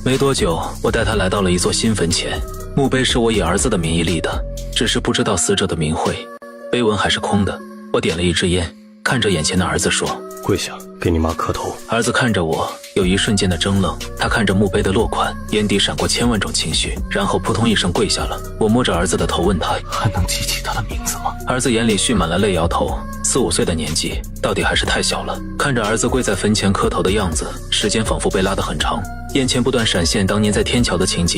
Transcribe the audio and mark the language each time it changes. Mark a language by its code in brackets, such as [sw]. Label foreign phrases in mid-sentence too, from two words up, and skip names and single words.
[zh] 沒多久，我帶他來到了一座新墳前，墓碑是我以兒子的名義立的，只是不知道死者的名諱，碑文還是空的。我點了一支煙，看着眼前的兒子說： 跪下，給你媽磕頭。兒子看着我，有一瞬間的怔愣，他看着墓碑的落款，眼底閃過千萬種情緒，然後撲通一聲跪下了。我摸着兒子的頭問他： 還能記起他的名字嗎？兒子眼裡蓄滿了淚，搖頭。4、5歲的年紀，到底還是太小了。看着兒子跪在墳前磕頭的樣子，時間仿佛被拉得很長，眼前不斷閃現當年在天橋的情景。